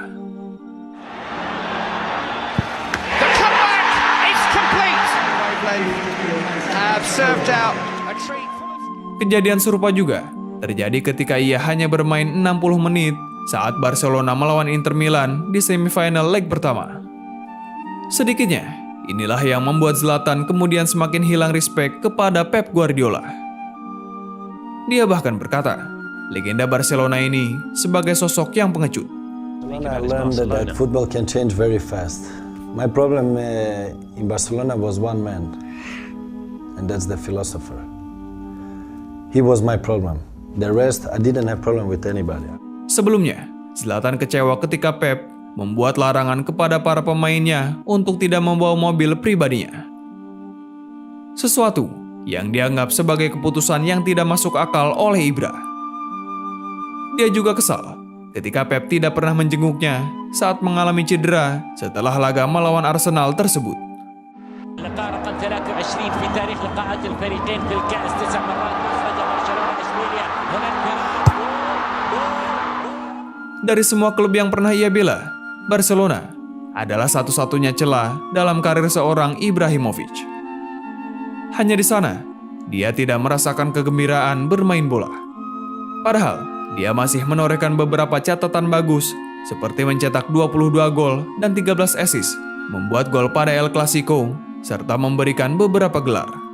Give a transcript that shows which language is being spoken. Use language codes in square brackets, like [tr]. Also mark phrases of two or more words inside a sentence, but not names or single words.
[id] Kejadian serupa juga terjadi ketika ia hanya bermain 60 menit saat Barcelona melawan Inter Milan di semifinal leg pertama. Sedikitnya, inilah yang membuat Zlatan kemudian semakin hilang respek kepada Pep Guardiola. Dia bahkan berkata, legenda Barcelona ini sebagai sosok yang pengecut. [en] I learned that football can change very fast. My problem in Barcelona was one man, and that's the philosopher. He was my problem. The rest, I didn't have problem with anybody. [id] Sebelumnya, Zlatan kecewa ketika Pep membuat larangan kepada para pemainnya untuk tidak membawa mobil pribadinya. Sesuatu yang dianggap sebagai keputusan yang tidak masuk akal oleh Ibra. Dia juga kesal ketika Pep tidak pernah menjenguknya saat mengalami cedera setelah laga melawan Arsenal tersebut. [ar] اللقاء رقم 23 في تاريخ لقاءات الفريقين في الكأس 9 مرات أخرج برشلونة إشبيليا هنا [id] Dari semua klub yang pernah ia bela, Barcelona adalah satu-satunya celah dalam karir seorang Ibrahimovic. Hanya di sana, dia tidak merasakan kegembiraan bermain bola. Padahal, dia masih menorehkan beberapa catatan bagus, seperti mencetak 22 gol dan 13 assist, membuat gol pada El Clasico, serta memberikan beberapa gelar.